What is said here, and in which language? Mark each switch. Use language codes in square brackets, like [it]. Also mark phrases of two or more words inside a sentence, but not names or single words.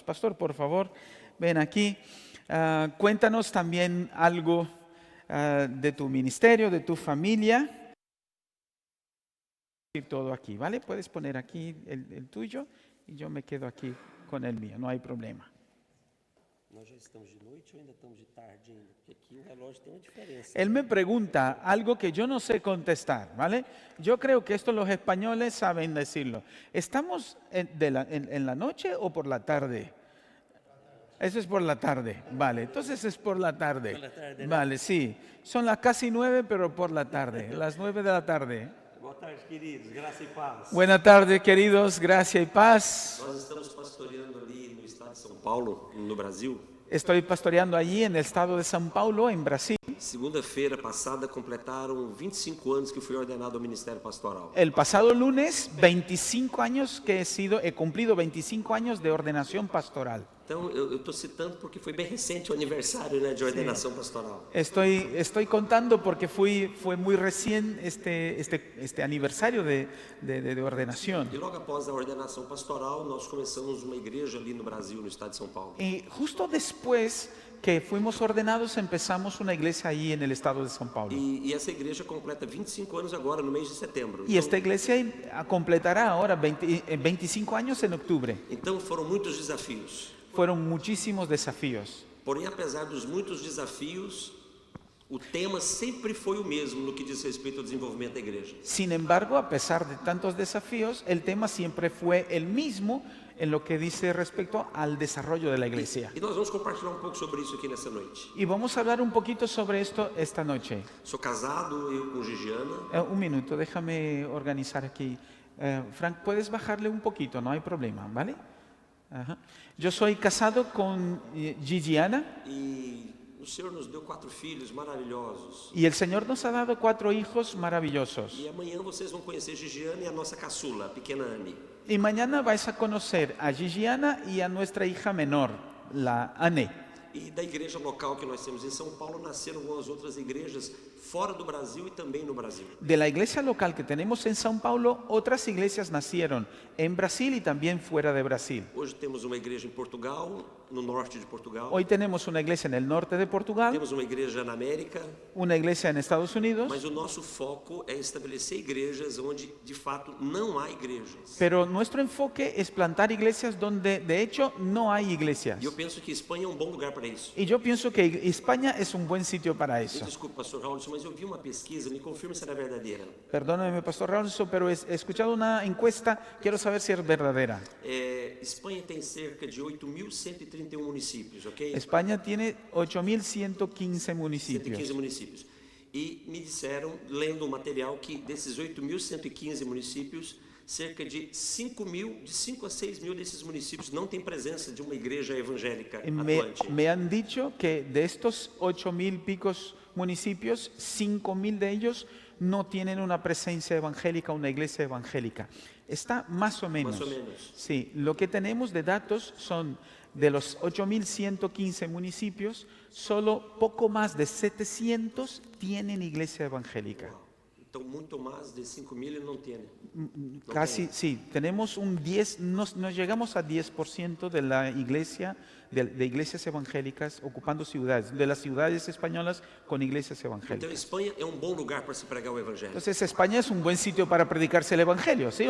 [es] Pastor, por favor, ven aquí. Cuéntanos también algo de tu ministerio, de tu familia. Todo aquí, ¿vale? Puedes poner aquí el tuyo y yo me quedo aquí con el mío, no hay problema. [pt] Nós já estamos de noite ou ainda estamos de tarde ainda? Porque aqui o relógio tem uma diferença. [es] Él me pregunta algo que yo no sé contestar, ¿vale? Yo creo que esto los españoles saben decirlo. ¿Estamos en la noche o por la tarde? Eso es por la tarde, vale. Entonces es por la tarde. Por la tarde, ¿no? Vale, sí. Son las casi 9, pero por la tarde, las 9 de la tarde. [pt] Boa tarde, queridos. Graça e paz. [es] Buenas tardes, queridos. Gracia y paz. [pt] Nós estamos pastoreando ali no estado de São Paulo, no Brasil. [es] Estoy pastoreando allí en el estado de São Paulo, en Brasil. [pt] Segunda-feira passada completaram 25 anos que eu fui ordenado ao Ministério Pastoral. [es] El pasado lunes, 25 años que he cumplido 25 años de ordenación pastoral. [pt] Então, eu estou citando porque foi bem recente o aniversário, né, de ordenação pastoral. [es] Estoy contando porque fue muy recién este aniversario de ordenación. [pt] E logo após a ordenação pastoral, nós começamos uma igreja ali no Brasil, no estado de São Paulo. [es] Y justo después que fuimos ordenados, empezamos una iglesia allí en el estado de São Paulo. [pt] E essa igreja completa 25 anos agora, no mês de setembro. [es] Y esta iglesia completará ahora 25 años en octubre. [pt] Então foram muitos desafios. [es] Fueron muchísimos desafíos. [pt] Porém, apesar dos muitos desafios, O tema sempre foi o mesmo no que diz respeito ao desenvolvimento da igreja. [es] Sin embargo, a pesar de tantos desafíos, el tema siempre fue el mismo en lo que dice respecto al desarrollo de la iglesia. [pt] E nós vamos compartilhar um pouco sobre isso aqui nessa noite. [es] Y vamos a hablar un poquito sobre esto esta noche. [pt] Sou casado, eu com Gigiana. [es] Un minuto, déjame organizar aquí. Frank, puedes bajarle un poquito, no hay problema, ¿vale? Ajá. Yo soy casado con Gigiana [pt] E o Senhor nos deu 4 filhos maravilhosos. [es] y el Señor nos ha dado 4 hijos maravillosos. [pt] E amanhã vocês vão conhecer Gigiana e a nossa caçula, a pequena Anne. [es] Y mañana vais a conocer a Gigiana y a nuestra hija menor, la Anne. [pt] E da igreja local que nós temos em São Paulo nasceram algumas outras igrejas fora do Brasil e também no Brasil. [es] De la iglesia local que tenemos en São Paulo, otras iglesias nacieron en Brasil y también fuera de Brasil. [pt] Hoje temos uma igreja em Portugal, no norte de Portugal. [es] Hoy tenemos una iglesia en el norte de Portugal, [pt] Temos uma igreja na América, [es] una iglesia en Estados Unidos, [pt] mas o nosso foco é estabelecer igrejas onde de fato não há igrejas. [es] pero nuestro enfoque es plantar iglesias donde de hecho no hay iglesias. [pt] E eu penso que Espanha é um bom lugar para isso. [es] Y yo pienso que España es un buen sitio para [pt] Me [es] eso. [pt] desculpe, pastor Raul, mas eu vi uma pesquisa, me confirme se ela é verdadeira. [es] Perdóneme, Pastor Raúl, pero he escuchado una encuesta, quiero saber si es verdadera. [pt] Espanha tem cerca de 8.131 municípios, ok? [es] España tiene 8.115 municipios. [pt] 115 municípios. E me disseram, lendo o material, que desses 8.115 municípios, cerca de 5 a 6 mil desses municípios não tem presença de uma igreja evangélica atuante. [es] Me han dicho que de estos 8.000 picos municipios, 5.000 de ellos no tienen una presencia evangélica, una iglesia evangélica. Está más o menos. Más o menos. Sí, lo que tenemos de datos son de los 8.115 municipios, solo poco más de 700 tienen iglesia evangélica. [pt] Então, muito mais de 5.000 não tem. [es] Casi, sí, tenemos un 10, nos llegamos a 10% de la iglesia, de iglesias evangélicas ocupando ciudades, de las ciudades españolas con iglesias [pt] Então, [es] evangélicas. [pt] Espanha é um bom lugar para se pregar o evangelho. [es] Entonces, España es un buen sitio para predicarse el evangelio, ¿sí o